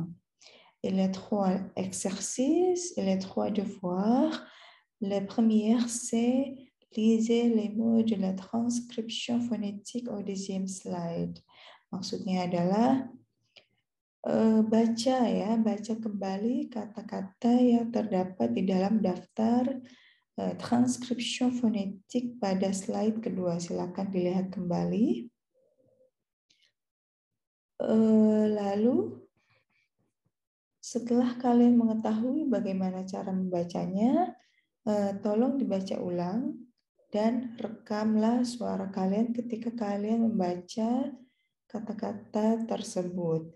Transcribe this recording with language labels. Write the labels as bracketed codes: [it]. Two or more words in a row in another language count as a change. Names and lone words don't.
[fr] Et les trois exercices et les trois devoirs. La première, c'est lisez les mots de la transcription phonétique au deuxième slide. [id] Maksudnya adalah baca kembali kata-kata yang terdapat di dalam daftar [fr] transcription phonétique [id] pada slide kedua. Silakan dilihat kembali. Lalu setelah kalian mengetahui bagaimana cara membacanya, tolong dibaca ulang dan rekamlah suara kalian ketika kalian membaca kata-kata tersebut.